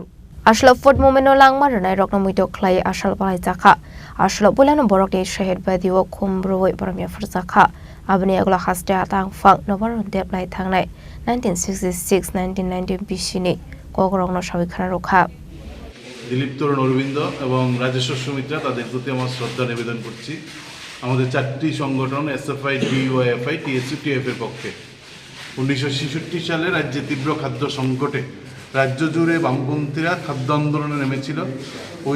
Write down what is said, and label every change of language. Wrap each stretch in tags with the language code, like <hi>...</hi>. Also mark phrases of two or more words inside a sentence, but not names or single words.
<trp>Ashlo food momeno langma ranai rokna muito khlai ashal palai jakha ashlo bulano borok de shahid badio khumbroi paramya furjakha abni agla haste atang phak nobaron de plai thangnai 1966 1990 bishini kogrongno sabikhana rokha</trp> <bn>দিলীপ তরুণ অরবিন্দ এবং রাজেশ্বর সুমিত্রা তাদের প্রতি আমার শ্রদ্ধা নিবেদন করছি আমাদের চারটি সংগঠন এসএফআই ডিওয়াইএফআই টিএসইউ টিএফ এর পক্ষে 1966 সালে রাজ্যে তীব্র খাদ্য সংকটে রাজ্য জুড়ে বামপন্থীরা খাদ্য আন্দোলনে নেমেছিল ওই</bn>